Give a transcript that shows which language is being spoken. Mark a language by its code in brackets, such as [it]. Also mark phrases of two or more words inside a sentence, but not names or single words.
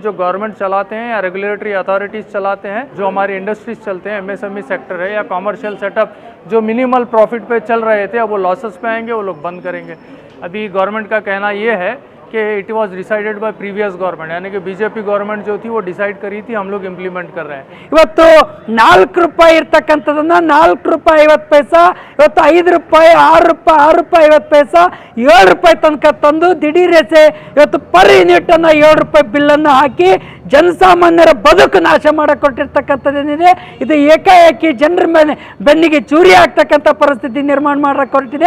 [hi] जो गवर्नमेंट चलाते हैं या [en] regulatory authorities [hi] चलाते हैं, जो हमारी इंडस्ट्रीज चलते हैं, [en] MSME sector [hi] है या [en] commercial setup [hi] जो [en] minimal profit [hi] पे चल रहे थे, अब वो लॉसेस पे आएंगे, वो लोग बंद करेंगे। अभी गवर्नमेंट का कहना ये है कि [en] it was decided by previous government, [hi] यानी कि [en] BJP government [hi] जो थी वो डिसाइड करी थी, हम लोग इंप्लीमेंट कर रहे हैं। [kn] ಇವತ್ತು 4 ರೂಪಾಯಿ ಇರ್ತಕ್ಕಂಥದನ್ನ 4 ರೂಪಾಯಿ 50 ಪೈಸಾ, ಇವತ್ತು 5 ರೂಪಾಯಿ 6 ರೂಪಾಯಿ 6 ರೂಪಾಯಿ 50 ಪೈಸಾ 7 ರೂಪಾಯಿ ತನಕ ತಂದು ದಿಢೀರೆಸೆ ಇವತ್ತು [en] per unit [kn] ಅನ್ನ 7 ರೂಪಾಯಿ ಬಿಲ್ ಅನ್ನು ಹಾಕಿ ಜನಸಾಮಾನ್ಯರ ಬದುಕು ನಾಶ ಮಾಡಿಕೊಟ್ಟಿರ್ತಕ್ಕಂಥದ್ದೇನಿದೆ, ಇದು ಏಕಾಏಕಿ ಜನರ ಮೇಲೆ ಬೆನ್ನಿಗೆ ಚೂರಿ ಆಗ್ತಕ್ಕಂಥ ಪರಿಸ್ಥಿತಿ ನಿರ್ಮಾಣ ಮಾಡಕ್ಕೆ ಹೊರಟಿದೆ।